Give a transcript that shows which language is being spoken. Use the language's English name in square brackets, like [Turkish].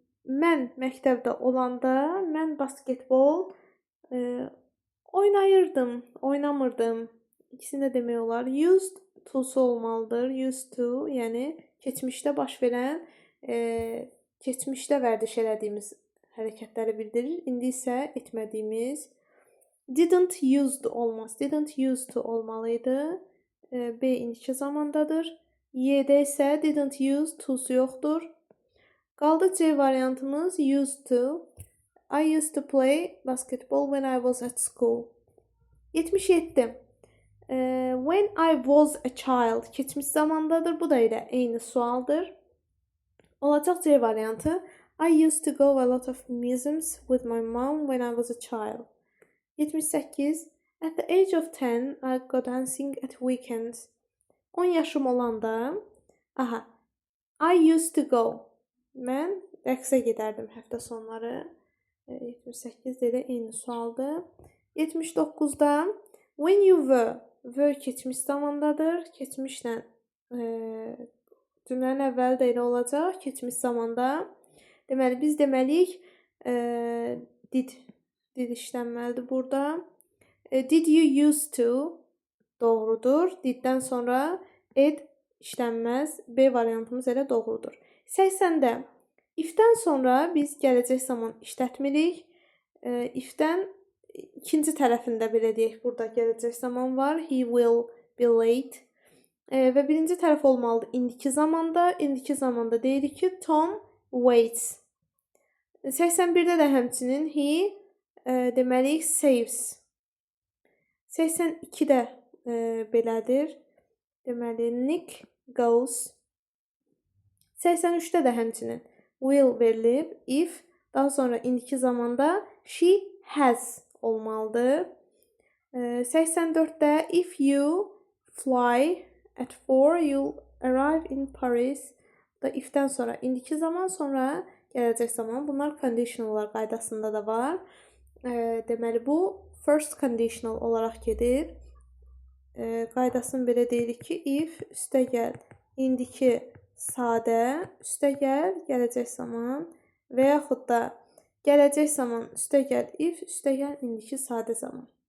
[Azerbaijani] Mən məktəbdə olanda mən basketbol oynayırdım, oynamırdım. İkisini də demək olar. Used to-su olmalıdır. Used to, yəni keçmişdə baş verən, keçmişdə vərdiş elədiyimiz hərəkətləri bildirir. İndi isə etmədiyimiz. [English] Didn't used [Azerbaijani] olmaz. [English] Didn't used to [Azerbaijani] olmalıydı. B indiki zamandadır. Y-də isə [English] didn't use to- [Azerbaijani] su yoxdur. Qaldı C variantımız [English] used to. I used to play basketball when I was at school. [Azerbaijani] 77. When I was a child keçmiş zamandadır. Bu da elə eyni sualdır. Olacaq C variantı. [English] I used to go a lot of museums with my mom when I was a child. 78. At the age of 10, I go dancing at weekends. [Azerbaijani] 10 yaşım olanda, [English] I used to go. [Azerbaijani] Mən rəqsə gedərdim həftə sonları. 78 də eyni sualdır. 79-da when you were keçmiş zamandadır. Keçmişlə cümlənin əvvəli də elə olacaq. Keçmiş zamanda. Deməli, biz deməliyik did işlənməlidir burada. [English] Did you used to [Azerbaijani] doğrudur. Diddən sonra ed işlənməz. B variantımız elə doğrudur. 80-də if-dən sonra biz gələcək zaman işlətmirik. If-dən ikinci tərəfində belə deyək, burada gələcək zaman var. [English] He will be late. [Azerbaijani] Və birinci tərəf olmalıdır indiki zamanda. İndiki zamanda deyirik ki, [English] Tom waits. [Azerbaijani] 81-də də həmçinin he deməliyik saves. 82-də belədir. Deməli, [English] Nick goes. [Azerbaijani] 83-də də həmçinin will verilib. If, daha sonra indiki zamanda [English] she has [Azerbaijani] olmalıdır. [English] 84-də if you fly at 4, you'll arrive in Paris. [Azerbaijani] Bu da if-dən sonra indiki zaman, sonra gələcək zaman. Bunlar conditionallar qaydasında da var. Deməli, bu first conditional olaraq gedir. Qaydasını belə deyirik ki, if üstəgəl indiki sadə, üstəgəl gələcək zaman və yaxud da gələcək zaman üstəgəl if, üstəgəl indiki sadə zaman.